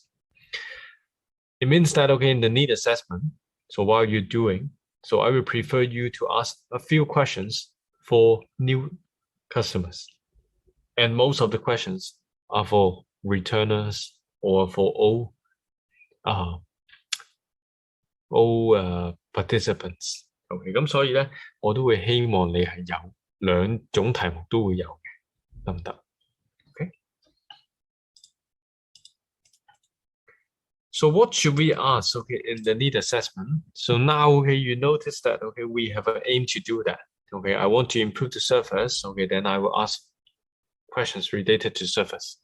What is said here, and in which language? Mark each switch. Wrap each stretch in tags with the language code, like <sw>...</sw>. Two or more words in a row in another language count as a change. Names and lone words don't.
<en>It means that, okay, in the need assessment, so while you're doing, so I would prefer you to ask a few questions for new customers. And most of the questions are for returners or for all participants.</en> <yue>OK， 咁所以咧，我都會希望你係有兩種題目都會有嘅，得唔得 ？OK。</yue> <en>So what should we ask? Okay, in the need assessment. So now, okay, you notice that, okay, we have an aim to do that. Okay, I want to improve the service. Okay, then I will ask questions related to service.</en>